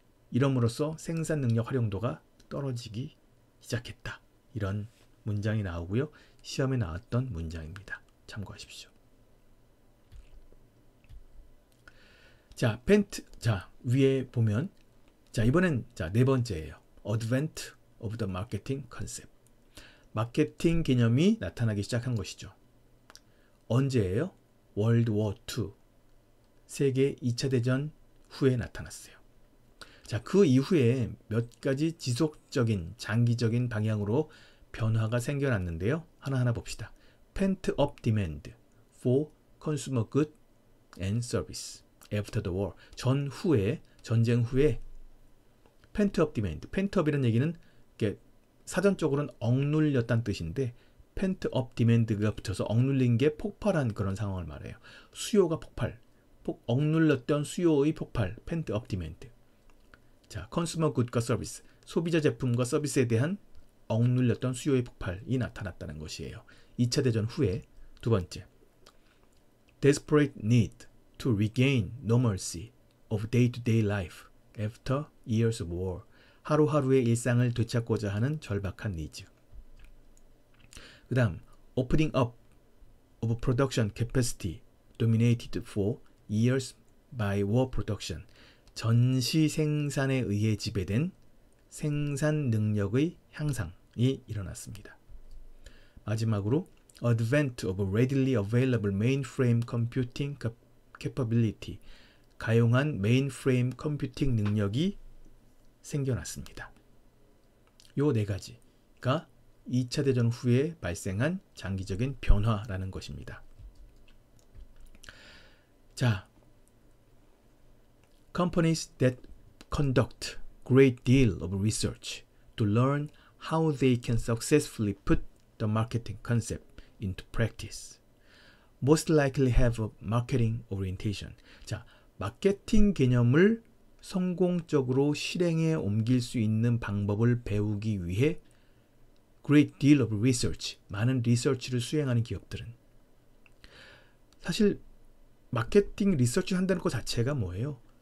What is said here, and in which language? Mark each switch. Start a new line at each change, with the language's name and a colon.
Korean: 이럼으로써 생산 능력 활용도가 떨어지기 시작했다. 이런 문장이 나오고요. 시험에 나왔던 문장입니다. 참고하십시오. 자, 자, 위에 보면, 자, 이번엔, 자, 네 번째예요.
English: Advent of the Marketing Concept.
Korean: 마케팅 개념이 나타나기 시작한 것이죠. 언제예요? 월드 워 II. 세계 2차 대전 후에 나타났어요. 자, 그 이후에 몇 가지 지속적인, 장기적인 방향으로 변화가 생겨났는데요. 하나하나 봅시다.
English: Pent-up demand for consumer goods and service after the war.
Korean: 전쟁 후에 Pent-up demand. Pent-up이라는 얘기는 사전적으로는 억눌렸다는 뜻인데 Pent-up demand가 붙어서 억눌린 게 폭발한 그런 상황을 말해요. 수요가 폭발. 억눌렸던 수요의 폭발. Pent-up demand. 자, consumer good과 서비스. 소비자 제품과 서비스에 대한 억눌렸던 수요의 폭발이 나타났다는 것이에요. 2차 대전 후에. 두 번째,
English: desperate need to regain normalcy of day-to-day life after years of war.
Korean: 하루하루의 일상을 되찾고자 하는 절박한 니즈.
English: 그 다음, opening up of production capacity dominated for years by war production.
Korean: 전시 생산에 의해 지배된 생산 능력의 향상이 일어났습니다.
English: 마지막으로 advent of readily available mainframe computing capability.
Korean: 가용한 메인프레임 컴퓨팅 능력이 생겨났습니다. 요 네 가지가 2차 대전 후에 발생한 장기적인 변화라는 것입니다.
English: 자, companies that conduct great deal of research to learn how they can successfully put the marketing concept into practice most likely have a marketing orientation.
Korean: 자, 마케팅 개념을 성공적으로 실행에 옮길 수 있는 방법을 배우기 위해
English: great deal of research,
Korean: 많은 리서치를 수행하는 기업들은 사실 마케팅 리서치를 한다는 것 자체가 뭐예요?